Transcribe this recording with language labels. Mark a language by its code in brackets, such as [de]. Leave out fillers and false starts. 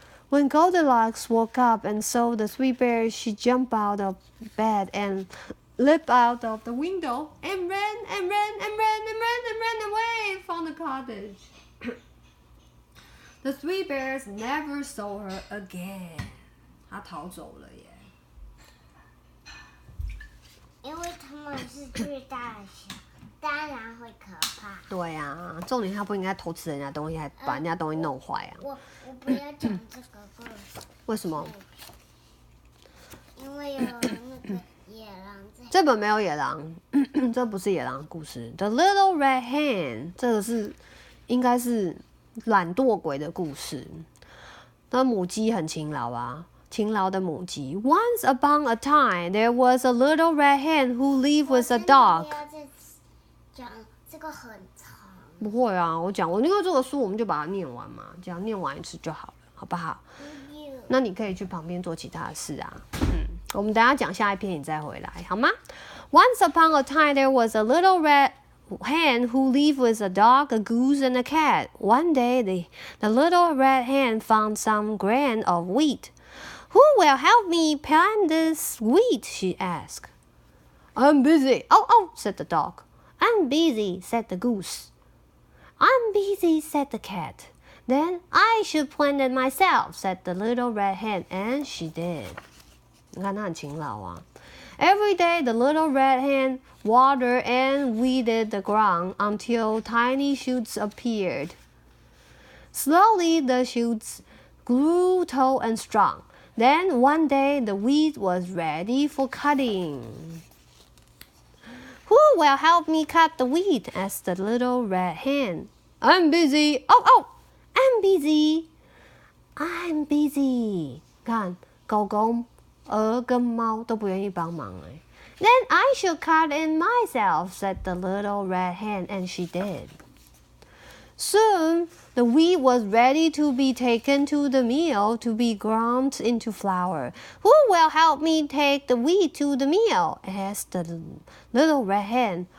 [en] When Goldilocks woke up and saw the three bears, she jumped out of bed and leaped out of the window and ran and ran and ran and ran and ran away from the cottage. The three bears never saw her again. [zh] 她逃走了耶。因为他们是最大的小，当然会可怕。对啊，重点他不应该偷吃人家东西，还把人家东西弄坏啊。我不要讲这个故事。为什么？因为有那个野狼在。这本没有野狼，这不是野狼的故事。The Little Red Hen， 这个是应该是懒惰鬼的故事。那母鸡很勤劳啊，勤劳的母鸡。 [en] Once upon a time, there was a little red hen who lived with a dog. [zh] 不要再讲这个很长。不会啊，我因为这个书我们就把它念完嘛，这样念完一次就好了，好不好？那你可以去旁边做其他的事啊。我们等一下讲下一篇，你再回来，好吗？ [en] Once upon a time, there was a little red hen who lived with a dog, a goose, and a cat. One day, the little red hen found some grain of wheat. Who will help me plant this wheat? She asked. I'm busy. Oh, said the dog. I'm busy, said the goose. I'm busy, said the cat. Then I should plant it myself, said the little red hen, and she did. [zh] 你看她很勤劳啊。 [en] Every day, the little red hen watered and weeded the ground until tiny shoots appeared. Slowly, the shoots grew tall and strong. Then one day, the wheat was ready for cutting. Who will help me cut the wheat? Asked the little red hen. I'm busy. Oh, I'm busy. I'm busy. [zh] 看，狗狗、鹅跟猫都不愿意帮忙哎。 [en] Then I should cut it myself, said the little red hen, and she did. Soon, the wheat was ready to be taken to the mill to be ground into flour. Who will help me take the wheat to the mill? Asked the little red hen.